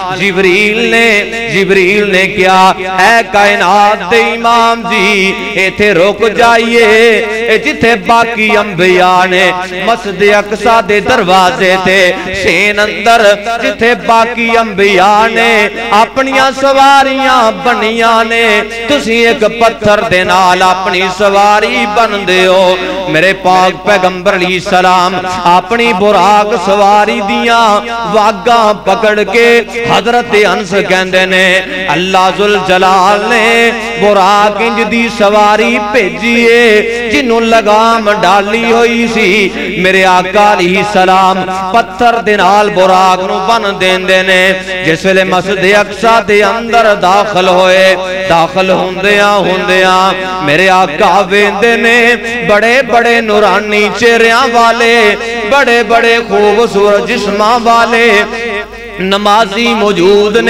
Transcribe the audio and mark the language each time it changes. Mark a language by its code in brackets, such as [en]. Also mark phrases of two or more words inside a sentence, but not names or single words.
[pa] جبریل نے کیا اے کائنات دے امام جی ایتھے رک جائیے جتھے باقی انبیاء نے مسجد اقصی دے دروازے تے شین اندر جتھے باقی انبیاء نے اپنیاں سواریاں بنیاں نے تسی ایک پتھر دے نال اپنی سواری بن دے ہو میرے پاک پیغمبر [ar] علیہ السلام [pa] اپنی براق سواری دیاں واگاں پکڑ کے حضرت انس کہندے نے اللہ ذوالجلال نے براق انج دی سواری بھیجیے جنوں لگام ڈالی ہوئی سی میرے آقا علیہ السلام پتھر دے نال براق نو بن دیندے نے جس ویلے مسجد اقصی دے اندر داخل ہوندیاں میرے آقا ویندے نے بڑے بڑے نورانی چہریاں والے بڑے بڑے خوبصورت جسماں والے نمازی موجود نے